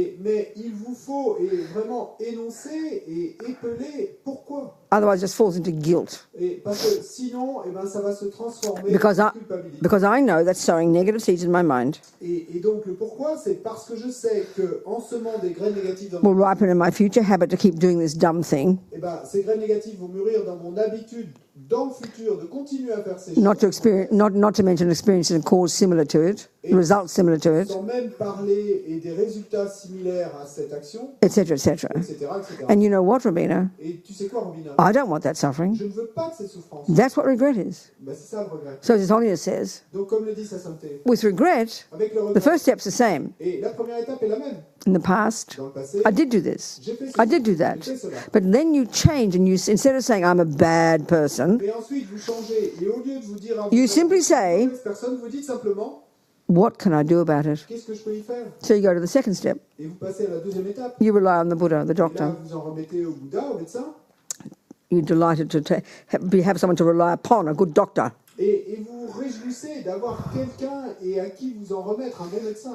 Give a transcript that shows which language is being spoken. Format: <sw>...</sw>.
<fr>mais il vous faut vraiment énoncer et épeler pourquoi.</fr> <en>Otherwise, it just falls into guilt.</en> <fr>Parce que sinon, eh ben, ça va se transformer</fr> <en>Because</en> <fr>en culpabilité.</fr> <en>because I know that's sowing negative seeds in my mind.</en> <fr>Et donc, le pourquoi, c'est parce que je sais qu'en semant des graines négatives dans</fr> <en>Will</en> <fr>mon</fr> <en>ripen in my future habit to keep doing this dumb thing,</en> <fr>eh ben, ces graines négatives vont mûrir dans mon habitude, dans le futur, de continuer à faire ces</fr> <en>not to experience, not to mention experiences and cause similar to it, results similar to it,</en> <fr>Sans même parler et des résultats similaires à cette action,</fr> <en>etc., etc.</en> <fr>etc., etc.</fr> <en>And you know what, Robina?</en> <fr>Et tu sais quoi, Robina?</fr> <en>I don't want that suffering.</en> <fr>Je ne veux pas de cette souffrance.</fr> <en>That's what regret is.</en> <fr>Ben, c'est ça le regret.</fr> <en>So His Holiness says,</en> <fr>Donc, comme le dit sa sainteté,</fr> <en>with regret,</en> <fr>avec le</fr> <en>the</en> <fr>regret,</fr> <en>first step's the same.</en> <fr>et la première étape est la même.</fr> <en>In the past,</en> <fr>Dans le passé,</fr> <en>I did do this.</en> <fr>j'ai fait</fr> <en>I</en> <fr>ceci,</fr> <en>did do</en> <fr>j'ai</fr> <en>that.</en> <fr>fait cela.</fr> <en>But then you change and you, instead of saying I'm a bad person,</en> <fr>Et ensuite, vous changez. Et au lieu de vous dire à vous,</fr> <en>You simply say-</en> <fr>personne, vous dites simplement,</fr> <en>what can I do about it?</en> <fr>qu'est-ce que je peux y faire?</fr> <en>So you go to the second step.</en> <fr>Et vous passez à la deuxième étape.</fr> <en>You rely on the Buddha, the</en> <fr>Et là,</fr> <en>doctor.</en> <fr>vous en remettez au Bouddha, au médecin.</fr> <en>You're delighted to have someone to rely upon, a good doctor.</en> <fr>Et vous vous réjouissez d'avoir quelqu'un et à qui vous en remettre, un bon médecin.</fr>